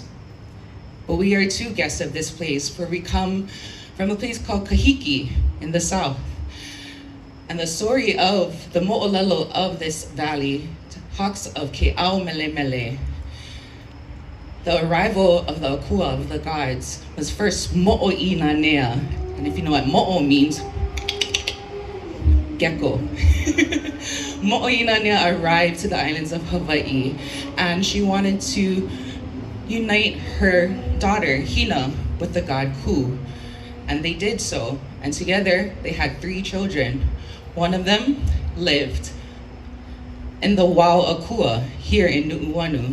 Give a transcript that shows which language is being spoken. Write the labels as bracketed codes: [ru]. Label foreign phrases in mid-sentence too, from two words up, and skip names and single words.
[en] But we are too guests of this place, for we come from a place called Kahiki in the south. And the story of the mo'olelo of this valley talks of Ke'au Mele Mele. The arrival of the akua, of the gods, was first mo'o'i na nea. And if you know what mo'o means, gecko. Mo'o'i na nea arrived to the islands of Hawaii, and she wanted to unite her daughter, Hina, with the god Ku. And they did so, and together they had 3 children. One of them lived in the [haw] Wao Akua [en] here in Nu'uanu.